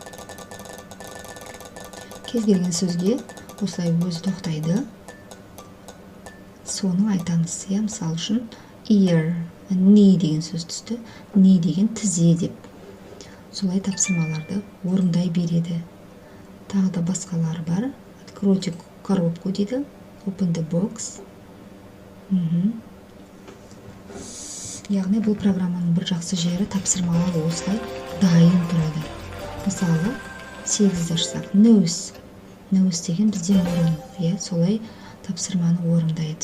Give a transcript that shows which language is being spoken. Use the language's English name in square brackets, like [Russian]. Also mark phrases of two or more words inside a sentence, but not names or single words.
[Kazakh] Кез келген сөзге осылай өзі тоқтайды. Соның айтамыз. Мысалы үшін [English] ear, knee [Kazakh] деген сөз түсті. Knee деген тізе деп. Солай тапсырмаларды орындай береді. Тағы да басқалары бар. [Russian] Откройте коробку дейді. [English] Open the box. [Kazakh] Яғни бұл программаның бір жақсы жері тапсырмалар осылай дайын тұрады. Мысалы, 8-ді ашсақ, nose. Nose деген бізде мұрын. Солай тапсырманы орындайды.